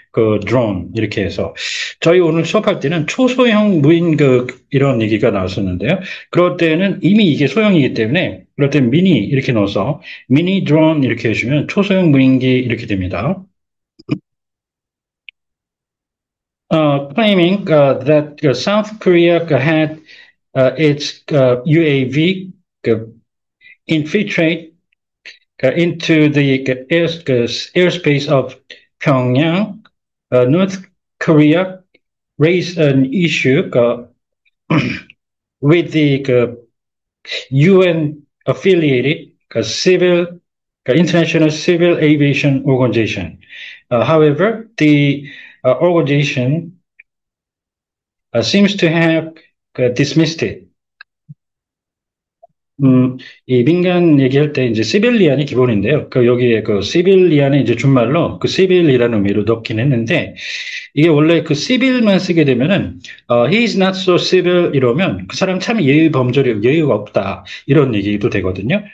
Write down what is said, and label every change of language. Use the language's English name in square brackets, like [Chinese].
[Korean] 드론 이렇게 해서 저희 오늘 수업할 때는 초소형 무인 이런 얘기가 나왔었는데요. 그럴 때는 이미 이게 소형이기 때문에 그럴 때 미니 이렇게 넣어서 미니 드론 이렇게 해주면 초소형 무인기 이렇게 됩니다. [English] Claiming that South Korea had its UAV infiltrate into the airspace of Pyongyang, North Korea raised an issue with the UN affiliated civil International Civil Aviation Organization. However, the organization seems to have dismissed it. [Korean] 이 민간 얘기할 때 이제 시빌리안이 기본인데요. 여기에 시빌리안의 이제 준말로 시빌이라는 의미로 넣긴 했는데 이게 원래 시빌만 쓰게 되면은 [English] he is not so civil [Korean] 이러면 그 사람 참 예의가 없다 이런 얘기도 되거든요.